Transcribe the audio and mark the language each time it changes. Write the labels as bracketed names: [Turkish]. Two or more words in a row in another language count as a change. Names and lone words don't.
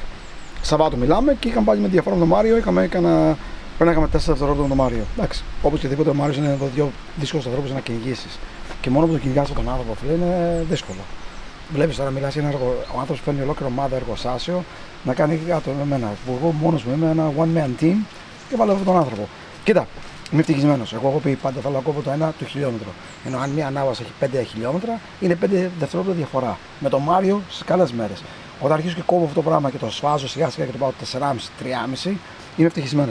[Greek] Σαββάτο μιλάμε και είχαμε πάλι με διαφορά με τον Μάριο. Πρέπει να είχαμε 4 δευτερόλεπτα με τον Μάριο. Εντάξει, όπως και τίποτα, ο Μάριος είναι εδώ δύο δύσκολους ανθρώπους να κυνηγήσεις. Και μόνο που το κυνηγάς τον άνθρωπο, φίλε, είναι δύσκολο. Βλέπεις τώρα, μιλάς για ένα έργο, ο άνθρωπος παίρνει ολόκληρο ομάδα εργοστάσιο να κάνει κάτω με εμένα. Που εγώ μόνος μου είμαι ένα [English] one man team [Greek] και βάλω αυτόν τον άνθρωπο. Κοίτα, είμαι ευτυχισμένος. Εγώ έχω πει πάντα θέλω να κόβω το ένα του χιλιόμετρο. Ενώ αν μια ανάβαση έχει 5 χιλιόμετρα, είναι 5 δευτερόλεπτα διαφορά. Με τον Μάριο στις καλές μέρες. Όταν αρχίσω και κόβω αυτό το πράγμα και το σφάζω σιγά σιγά και το πάω 4,5-3,5, είμαι ευτυχισμένος.